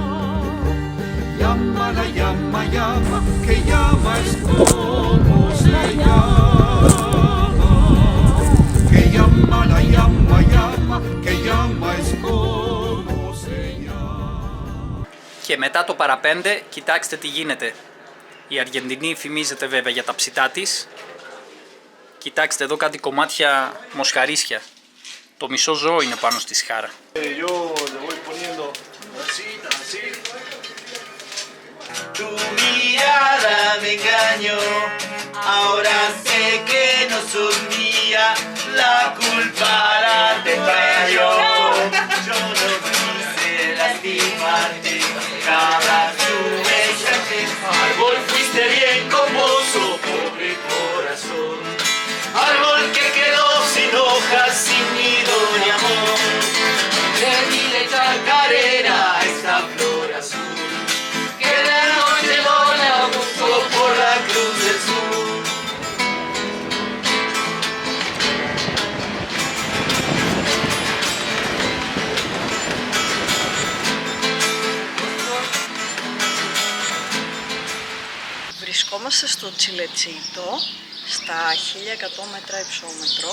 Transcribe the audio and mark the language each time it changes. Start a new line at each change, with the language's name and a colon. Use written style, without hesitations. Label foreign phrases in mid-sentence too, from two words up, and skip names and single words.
Spanish: Llama, la llama, llama, que llama es como se llama. Que llama, la llama, llama, que llama es como se llama.
Greek: Και μετά το παραπέντε, κοιτάξτε τι γίνεται. Η Αργεντινή φημίζεται βέβαια για τα ψητά της. Κοιτάξτε εδώ κάτι κομμάτια μοσχαρίσια. Το μισό ζώο είναι πάνω στη σχάρα.
Spanish: Tu mirada me engañó, ahora sé que no sos mía, la culpa la tengo yo. Yo no quise lastimarte, cada tu bella árbol fuiste bien con vos, oh pobre corazón. Árbol que quedó sin hojas, sin nido ni amor. De mi chacarera esta flor azul. Por la cruz del sur.
Greek: Βρισκόμαστε στο Τσιλετσίτο, στα 1100 μέτρα υψόμετρο.